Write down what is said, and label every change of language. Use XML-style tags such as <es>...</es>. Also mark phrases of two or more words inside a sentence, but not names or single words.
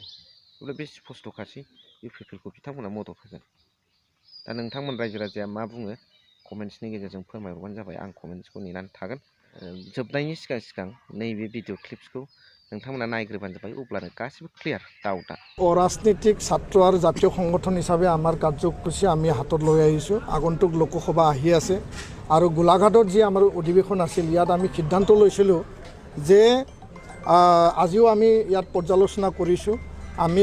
<brx>अब्ला बे स्पस्त'खासै, इउपिपिएलखौ बिथांमोना मदद होगोन। दा नोंथांमोन रायजो राजाया मा बुङो, कमेन्ट्सनि गेजेरजों फोरमायहरबानो जाबाय। आं कमेन्ट्सखौ नेनानै थागोन। जोबनायनि सिगां नैबे</brx> <en>video clips</en> <brx>नोंथांमोना नायग्रोबानो जाबाय अब्लानो गासिबो</brx> <en>clear doubt</en> <as>অৰাজনৈতিক ছাত্ৰ আৰু জাতীয় সংগঠন হিচাপে আমাৰ কাৰ্যসূচী আমি হাতত লৈ আহিছোঁ আগন্তুক লোকসভা আহি আছে আৰু গোলাঘাটত যি আমাৰ অধিৱেশন আছিল ইয়াত আমি সিদ্ধান্ত লৈছিলোঁ যে আজিও আমি ইয়াত পৰ্যালোচনা কৰিছোঁ আমি</as>